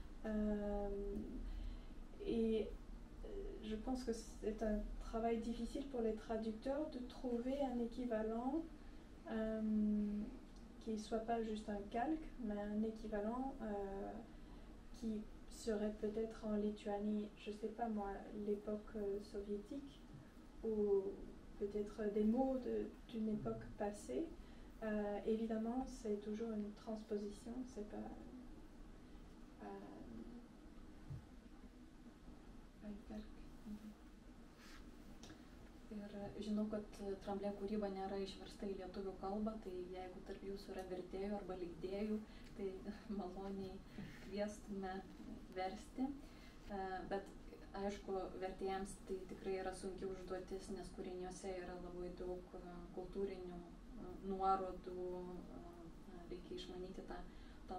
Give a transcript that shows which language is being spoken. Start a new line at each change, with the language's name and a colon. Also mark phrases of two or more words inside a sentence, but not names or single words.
French: et je pense que c'est un travail difficile pour les traducteurs de trouver un équivalent qui ne soit pas juste un calque, mais un équivalent qui serait peut-être en Lituanie, je ne sais pas moi, l'époque soviétique, ou peut-être des mots d'une époque passée. Évidemment, c'est toujours une transposition, c'est pas un calque.
Lithuanian: Ir žinau, kad Tremblay kūryba nėra išversta į lietuvių kalbą, tai jeigu tarp jūsų yra vertėjų arba leidėjų, tai maloniai kviestume versti. Bet aišku, vertėjams tai tikrai yra sunki užduotis, nes kūriniuose yra labai daug kultūrinių nuorodų, reikia išmanyti tą